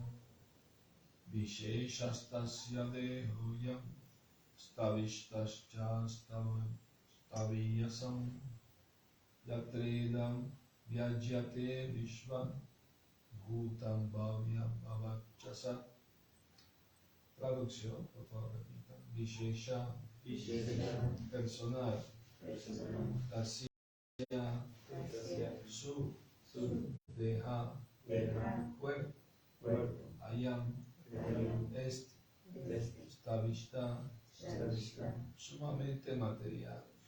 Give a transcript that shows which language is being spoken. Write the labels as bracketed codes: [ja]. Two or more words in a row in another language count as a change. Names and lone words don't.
[sa] विशेषस्तस्य देहोऽयं स्थविष्ठश्च स्थवीयसाम् यत्रेदं व्यज्यते विश्वं भूतं भव्यं भवच्च सत्. [es] Traducción, por favor, repitan. Vishesha, personal. Tasya, su, deha, cuerpo. Ayam, este, stavishta, sumamente material.